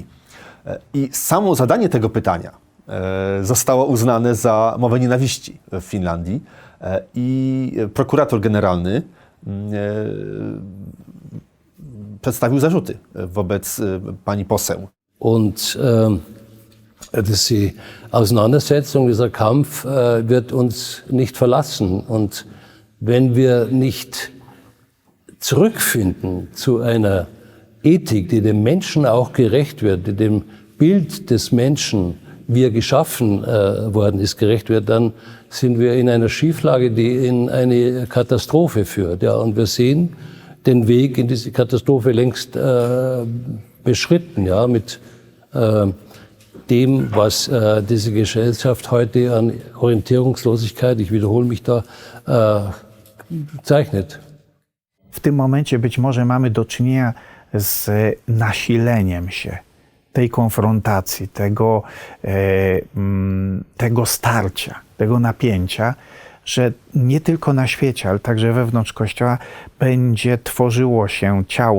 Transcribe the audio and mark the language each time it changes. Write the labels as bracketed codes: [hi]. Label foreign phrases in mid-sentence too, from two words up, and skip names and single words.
[pl] I samo zadanie tego pytania zostało uznane za mowę nienawiści w Finlandii i prokurator generalny przedstawił zarzuty wobec pani poseł. [de] Die Auseinandersetzung, dieser Kampf wird uns nicht verlassen. Und wenn wir nicht zurückfinden zu einer Ethik, die dem Menschen auch gerecht wird, die dem Bild des Menschen, wie er geschaffen worden ist, gerecht wird, dann sind wir in einer Schieflage, die in eine Katastrophe führt. Ja, und wir sehen den Weg in diese Katastrophe längst beschritten, ja, mit dem, was diese Gesellschaft heute an Orientierungslosigkeit, ich wiederhole mich da, zeichnet. [pl] W tym momencie być może mamy do czynienia z nasileniem się tej konfrontacji, tego starcia, tego napięcia, że nie tylko na świecie, ale także wewnątrz Kościoła będzie tworzyło się ciało